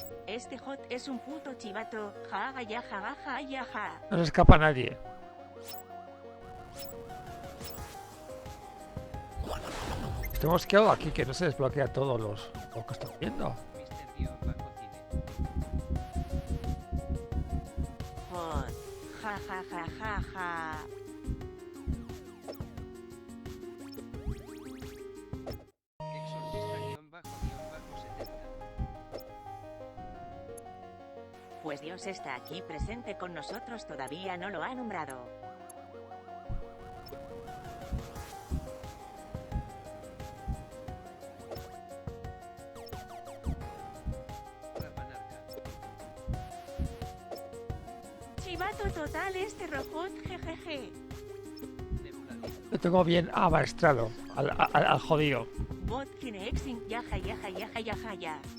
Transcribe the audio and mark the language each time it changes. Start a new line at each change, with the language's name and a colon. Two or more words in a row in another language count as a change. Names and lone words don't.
Spanish: Este hot es un puto chivato. Ja, ja, ja, ja, ja, ja. No se escapa nadie. Hemos quedado aquí, que no se desbloquea todos los que estoy viendo. Hot. Ja, ja, ja, ja, ja. Pues Dios está aquí presente con nosotros, todavía no lo ha nombrado. Chivato total este robot, jejeje. Lo tengo bien amaestrado al jodido. Bot Cinexing, yaja, yaja, yaja, yaja, ya.